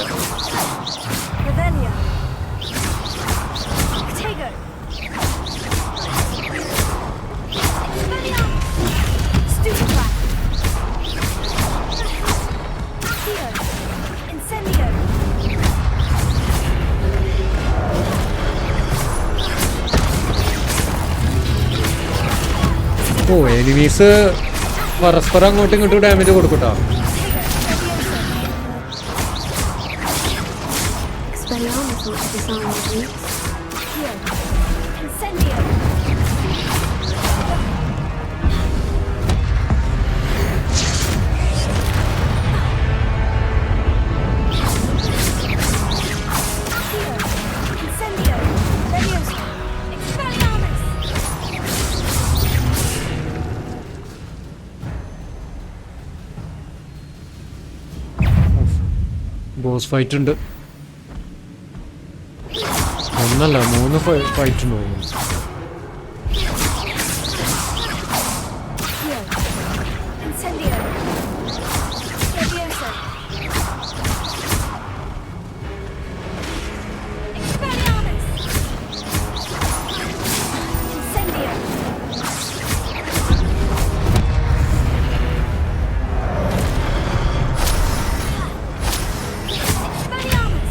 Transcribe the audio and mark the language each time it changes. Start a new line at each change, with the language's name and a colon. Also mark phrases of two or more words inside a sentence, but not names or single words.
Latin: Revelia. Tego. Stupefy. Accio. Incendio.
Malayalam: ഓ എനിമീസ് പരസ്പരം അങ്ങോട്ടും ഇങ്ങോട്ടും ഡാമേജ് കൊടുക്കട്ടോ.
English: Expelliarmus thought to design the brutes. Accio.
Latin: Incendio. Incendio. Leviosa. Expelliarmus.
English: boss fight
Malayalam: ഉണ്ട്. ഒന്നല്ല 3 ഫൈറ്റ് ഉണ്ട്.
Latin: Incendio. Leviosa. Expelliarmus. Incendio. Expelliarmus.